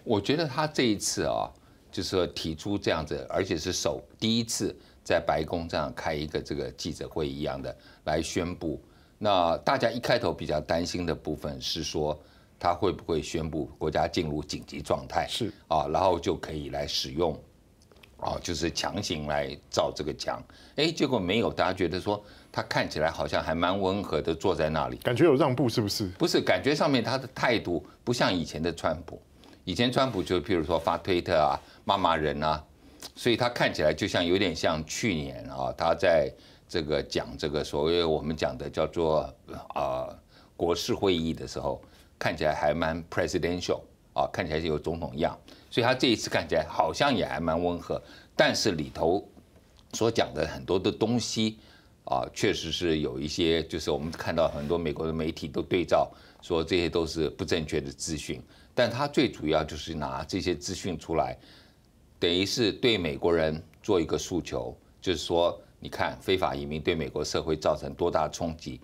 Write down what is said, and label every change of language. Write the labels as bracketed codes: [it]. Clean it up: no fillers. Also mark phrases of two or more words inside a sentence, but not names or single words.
[zh] 我覺得他這一次啊，就是說提出這樣子，而且是第一次在白宮這樣開一個這個記者會一樣的來宣布。那大家一開頭比較擔心的部分是說，他會不會宣布國家進入緊急狀態？是啊，然後就可以來使用，就是強行來造這個牆。結果沒有，大家覺得說他看起來好像還蠻溫和的坐在那裡，感覺有讓步，是不是？不是，感覺上面他的態度不像以前的川普。以前川普就譬如說發推特啊，罵人啊，所以他看起來就像有點像去年啊，他在這個講這個所謂我們講的叫做國事會議的時候，看起來還蠻 presidential 啊，看起來就有總統樣，所以他這一次看起來好像也還蠻溫和，但是裡頭所講的很多的東西啊，確實是有一些，就是我們看到很多美國的媒體都對照說這些都是不正確的資訊，但他最主要就是拿這些資訊出來，等於是對美國人做一個訴求，就是說，你看非法移民對美國社會造成多大衝擊？